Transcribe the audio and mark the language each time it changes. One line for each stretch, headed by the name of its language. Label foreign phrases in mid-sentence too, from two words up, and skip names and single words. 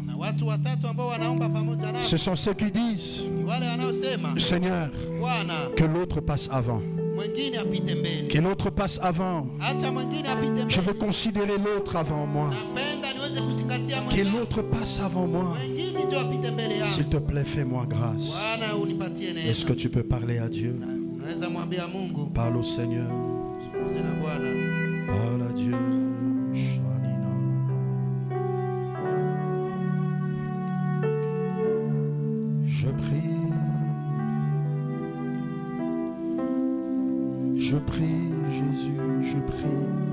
Swahili: Na watu watatu ambao wanaomba pamoja nami
French: ce sont ceux qui disent,
Swahili: ni wale wanaosema,
French: Seigneur,
Swahili: Bwana,
French: que l'autre passe avant.
Swahili: mwingine apite mbele.
French: Que l'autre passe avant.
Swahili: Acha mwingine apite mbele.
French: Je veux considérer l'autre avant moi.
Swahili: Napenda niweze kuzingatia
French: Que
Swahili: mwingine.
French: l'autre passe avant moi.
Swahili: Mwingine ndio apite mbele yangu.
French: S'il te plaît, fais-moi grâce.
Swahili: Bwana, unipatie neema.
French: Est-ce que tu peux parler à Dieu?
Swahili: Unaweza mwambia Mungu,
French: Parle au Seigneur.
Swahili: zungumze na Bwana.
French: Parle à Dieu. Shanina. Je prie. Je prie, Jésus, je prie.